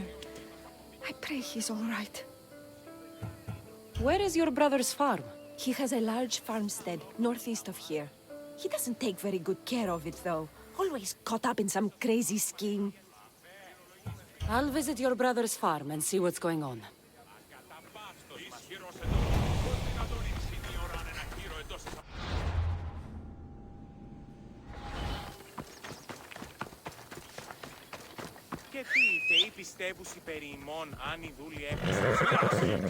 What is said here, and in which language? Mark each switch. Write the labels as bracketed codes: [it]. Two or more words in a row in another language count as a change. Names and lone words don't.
[en] I pray he's all right. Where is your brother's farm? He has a large farmstead northeast of here. He doesn't take very good care of it, though. Always caught up in some crazy scheme. I'll visit your brother's farm and see what's going on. [el] Και τι οι θεοί πιστεύουσι περί ημών αν οι δούλοι έχουν ψυχάς.